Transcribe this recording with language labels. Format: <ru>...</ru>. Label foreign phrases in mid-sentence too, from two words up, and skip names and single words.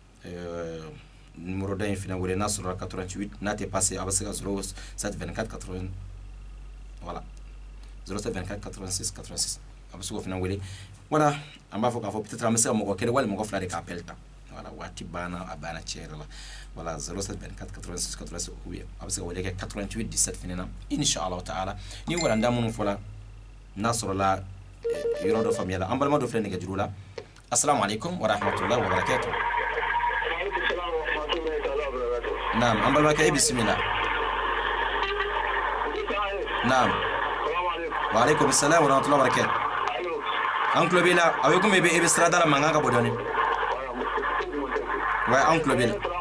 <bm>se ka numéro d'un fina wele n'a sɔrɔ 88 n'a tɛ passé a bɛ se ka 07 24 80 voilà 07 24 86 86 a bɛ se k'o fana wele voilà an b'a fɔ k'a fɔ peut-être an bɛ se ka mɔgɔ kelen wali mɔgɔ fila de ka appel ta voilà waati banna a banna tiɲɛ yɛrɛ la voilà 07 24 86 86</bm> <fr>ou bien</fr> <bm>a bɛ se ka wele kɛ 88 17 fana na</bm> <ar>إن شاء الله تعالى</ar> <bm>ni walanda minnu fɔla n'a sɔrɔla yɔrɔ dɔ faamuya la an balima dɔ filɛ nɛgɛjuru la</bm> <ar>السلام عليكم ورحمة الله وبركاته.</ar> <bm>naam an balimakɛ i bisimila. naam</bm> <ar>وعليكم السلام ورحمة الله وبركاته.</ar> <bm>an tulo b'i la a bɛ komi i bɛ sirada la mankan ka bɔ dɔɔni. wa an tulo b'i la.</bm>